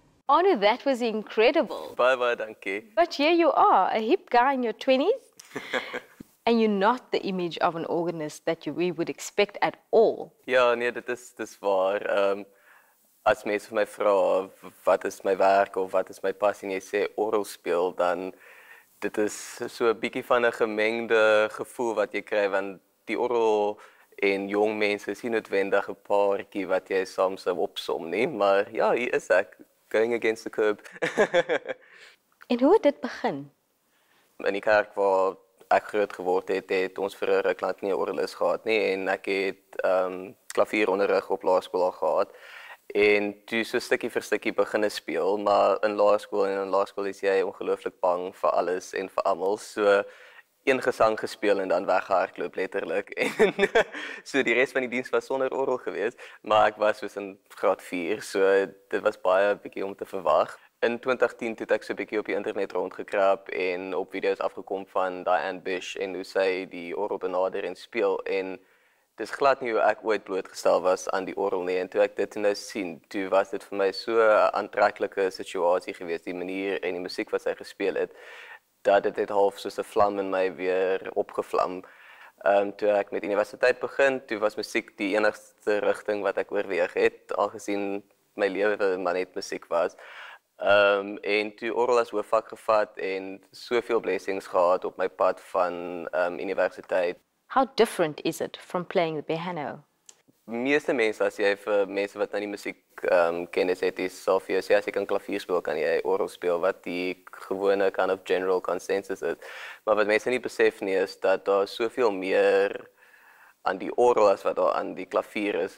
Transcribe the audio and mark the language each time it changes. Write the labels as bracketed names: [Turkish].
[English] Arnu, that was incredible. [Afrikaans] Bye, dankie. [English] But here you are, a hip guy in your 20s, and you're not the image of an organist that we would expect at all. [Afrikaans] Ja, nee, dit is waar. As mense vir my vra wat is my werk of wat is my passie en jy sê orgel speel, dan dit is so 'n bietjie van 'n gemengde gevoel wat jy kry, want die orgel en jong mense is nie noodwendig 'n paartjie wat jy saam sou opsom nie, maar ja, hier is ek. [English] Going against the curb. [Afrikaans] En hoe het dit begin? In die kerk waar ek groot geword het, het ons vir 'n ruk lank nie 'n orgelis gehad nie en ek het klavieronderrig op laerskool al gehad. En toe so stukkie vir stukkie begin speel, maar in laerskool is jy ongelooflik bang vir alles en vir almal. So een gesang gespeel en dan weggehardloop letterlik. En so die res van die diens was sonder orgel geweest, maar ek was soos in graad 4, so dit was baie bietjie om te verwag. In 2010 het ek so 'n bietjie op die internet rondgekrap en op video's afgekom van Diane Bish en hoe sy die orgel benader en speel, en dis glad nie hoe ek ooit blootgestel was aan die orgel nie, en toe ek dit nou sien, toe was dit vir my so 'n aantreklike situasie geweest, die manier en die musiek wat sy gespeel het, dat dit half soos 'n vlam in my weer opgevlam. Toe ek met universiteit begin, toe was musiek die enigste rigting wat ek oorweeg het, aangesien my lewe maar net musiek was. En toe orgel as hoofvak gevat en soveel blessings gehad op my pad van universiteit. [English] How different is it from playing the piano? [Afrikaans] meeste mense, as jy vir mense wat nou nie musiek kennis het, sal vir jou sê as jy kan klavier speel, kan jy orgel speel, wat die gewone kind of [English] general consensus [Afrikaans] is. Maar wat mense nie besef nie is dat daar soveel meer aan die orgel as wat daar aan die klavier is.